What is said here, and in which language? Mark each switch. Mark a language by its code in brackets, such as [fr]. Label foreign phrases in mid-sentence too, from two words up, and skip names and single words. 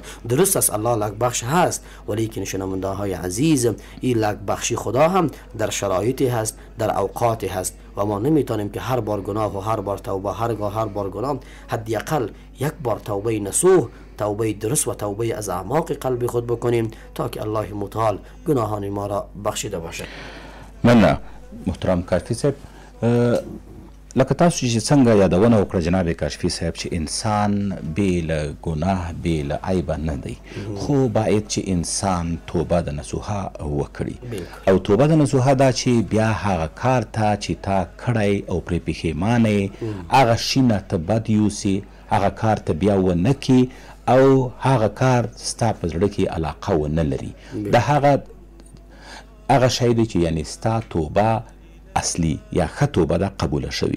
[fa] درست است الله لک بخش هست، ولیکن شنونده های عزیز، این لک بخشی خدا هم در شرایطی هست، در اوقاتی هست و ما نمیتونیم که هر بار گناه و هر بار توبه، هر بار گناه، حداقل یک بار توبه نصوح، توبه درست و توبه از اعماق قلب خود بکنیم تا که الله متعال گناهان ما را بخشیده باشد. [ps] من محترم کاشفی صاحب، لکه تاسو چې څنګه یادونه وکړه جناب کاشفی صاحب چې انسان بې له ګناه بې له عیبه نه دی، خو باید چې انسان توبه د نصوحه وکړي. او توبه د نصوحه دا چې بیا هغه کار ته چې تا کړی او پرې پښیمانه یې، هغه شي نه ته بد یوسې، هغه کار ته بیا ونه کړي او هغه کار ستا په زړه کې علاقه ونه لري د هغه شی دی چې یعنی ستا توبه اصلي یا ښه توبه ده قبوله شوي.